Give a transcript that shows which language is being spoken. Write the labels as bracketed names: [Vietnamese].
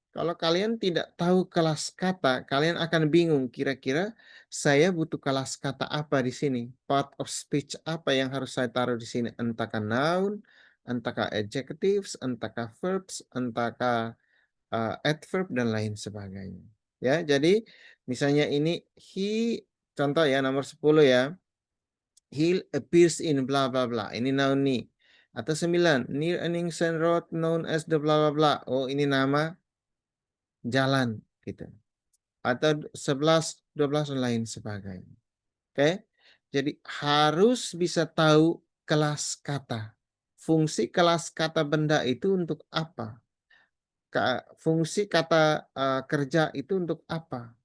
[Indonesian] Kalau kalian tidak tahu kelas kata, kalian akan bingung kira-kira saya butuh kelas kata apa di sini? [English] Part of speech [Indonesian] apa yang harus saya taruh di sini? Entahkah noun, entahkah adjectives, entahkah verbs, entahkah adverb dan lain sebagainya. Ya, jadi misalnya ini contoh ya nomor 10 ya. [English] He appears in bla bla bla. [Indonesian] Ini noun nih. Atau [English] 9, near an ancient road known as the bla bla bla. [Indonesian] Oh, ini nama jalan gitu. Atau 11, 12 dan lain sebagainya. Oke? Jadi harus bisa tahu kelas kata. Fungsi kelas kata benda itu untuk apa? Fungsi kata kerja itu untuk apa?